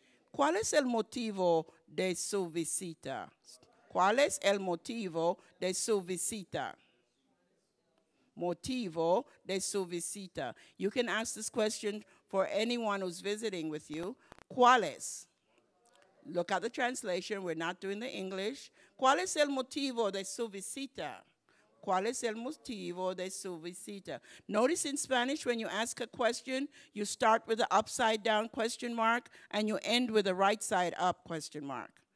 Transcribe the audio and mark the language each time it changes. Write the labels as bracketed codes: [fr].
[es] ¿Cuál es el motivo de su visita? ¿Cuál es el motivo de su visita? Motivo de su visita. [en] You can ask this question for anyone who's visiting with you. [es] ¿Cuál es? [en] Look at the translation. We're not doing the English. [es] ¿Cuál es el motivo de su visita? ¿Cuál es el motivo de su visita? [en] Notice in Spanish, when you ask a question, you start with the upside down question mark and you end with a right side up question mark.